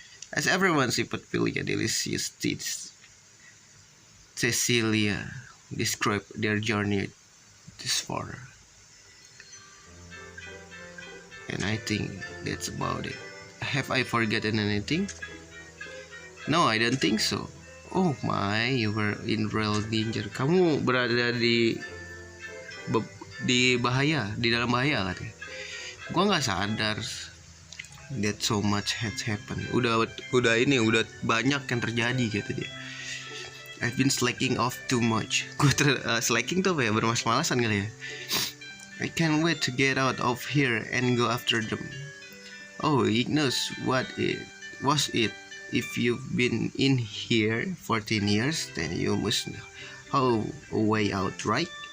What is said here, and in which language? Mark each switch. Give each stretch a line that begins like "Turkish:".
English: As everyone sipped Pilia delicious teas, Cecilia described their journey this far. And I think that's about it. Have I forgotten anything? No, I don't think so. Oh my, you were in real danger.
Indonesian: Kamu berada di bahaya, di dalam bahaya katanya. Gua nggak sadar
English: that so much has happened.
Indonesian: Udah banyak yang terjadi gitu dia.
English: I've been slacking off too much.
Indonesian: Gue slacking tuh apa ya, bermalas-malasan kali ya.
English: I can't wait to get out of here and go after them. Oh, Ignos, what it was it? If you've been in here 14 years, then you must know how a way out, right?